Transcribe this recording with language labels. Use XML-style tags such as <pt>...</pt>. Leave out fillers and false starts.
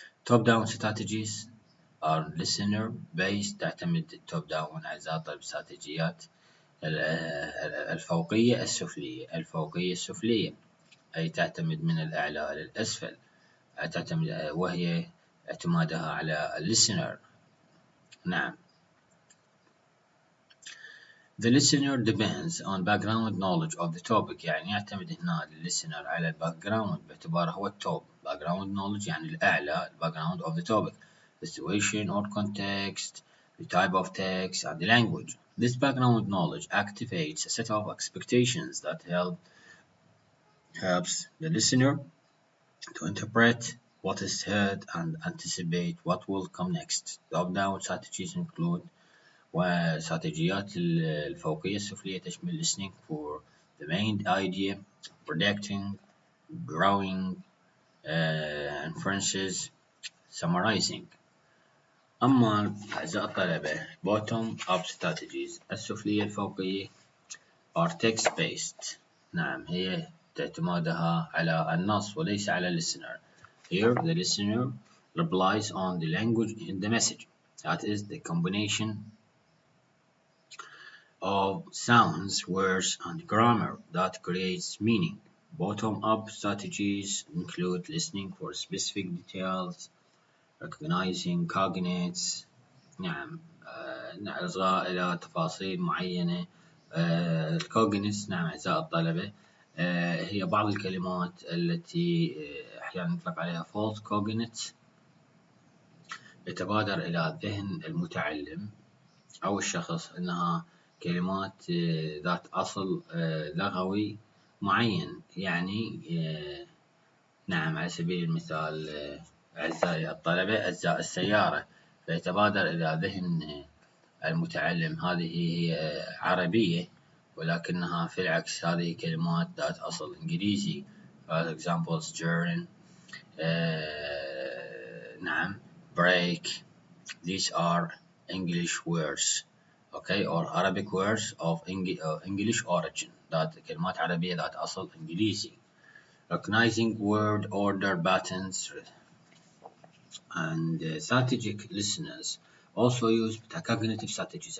<en>Top down strategies are listener based،</en> <ar>تعتمد top down أعزائي الطلبة استراتيجيات الفوقية السفلية، أي تعتمد من الأعلى إلى الأسفل، تعتمد وهي اعتمادها على listener. نعم.</ar> <en>The listener depends on background knowledge of the topic.</en> <ar>يعني يعتمد هنا listener على الباكجراوند باعتباره هو التوب.</ar> <en>background knowledge</en> <ar>يعني الأعلى،</ar> <en>background of the topic, the situation or context, the type of text, and the language. This background knowledge activates a set of expectations that helps the listener to interpret what is heard and anticipate what will come next. Top-down strategies include</en> <ar>واستراتيجيات الفوقية السفلية تشمل</ar> <en>listening for the main idea, predicting, growing, inferences, summarizing.</en> <ar>أما أعزائي الطلبة</ar> <en>bottom up strategies</en> <ar>السفلية الفوقية</ar> <en>are text based.</en> <ar>نعم، هي اعتمادها على النص وليس على listener.</ar> <en>Here the listener relies on the language in the message, that is the combination of sounds, words, and grammar that creates meaning. Bottom-up strategies include listening for specific details, recognizing cognates،</en> <ar>نعم، الإصغاء إلى تفاصيل معينة. الcognates، نعم أعزائي الطلبة، هي بعض الكلمات التي أحيانا يطلق عليها false cognates، يتبادر إلى ذهن المتعلم أو الشخص أنها كلمات ذات أصل لغوي معين. يعني نعم، على سبيل المثال أعزائي الطلبة أجزاء السيارة، فيتبادر إلى ذهن المتعلم هذه هي عربية، ولكنها في العكس هذه كلمات ذات أصل إنجليزي.</ar> <en>For example, steering، نعم، brake. These are English words, okay, or Arabic words of English origin.</en> <ar>ذات كلمات عربية ذات أصل إنجليزي.</ar> <en>Recognizing word order patterns and strategic listeners also use metacognitive strategies.</en>